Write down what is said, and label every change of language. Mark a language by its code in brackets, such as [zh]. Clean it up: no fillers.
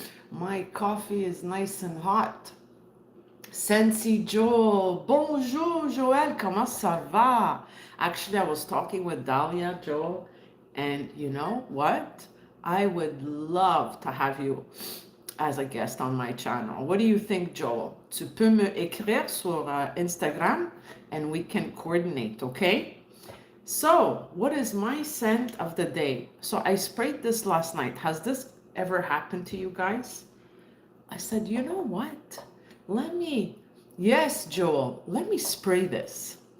[en] My coffee is nice and hot. Sensi Joel, [fr] bonjour Joel, comment ça va? [en] Actually, I was talking with Dahlia, Joel, and you know what? I would love to have you as a guest on my channel. What do you think, Joel? [fr] Tu peux me écrire sur Instagram [en] and we can coordinate, okay? So, what is my scent of the day? So, I sprayed this last night. Has this ever happened to you guys? I said, you know what? Yes, Joel, let me spray this.